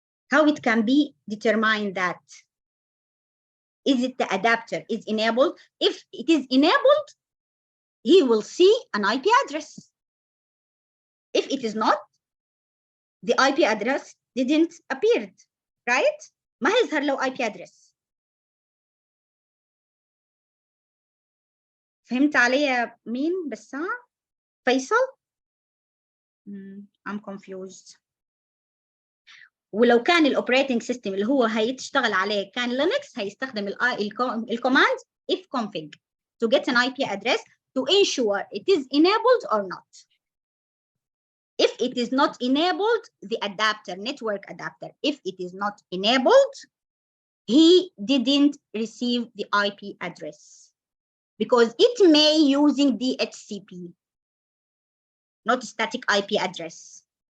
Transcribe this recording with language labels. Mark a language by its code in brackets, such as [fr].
[en] How it can be determined that? Is it the adapter is enabled? If it is enabled, he will see an IP address. If it is not, the IP address didn't appear, right? [ar] ما هيظهر له IP address. فهمت علي مين بسام؟ فيصل؟ [en] I'm confused. [ar] ولو كان الاوبريتنج سيستم اللي هو هيشتغل عليه كان لينكس هيستخدم الكوماند ifconfig [en] to get an IP address to ensure it is enabled or not. If it is not enabled, the adapter, network adapter, if it is not enabled, he didn't receive the IP address because it may using DHCP, not static IP address.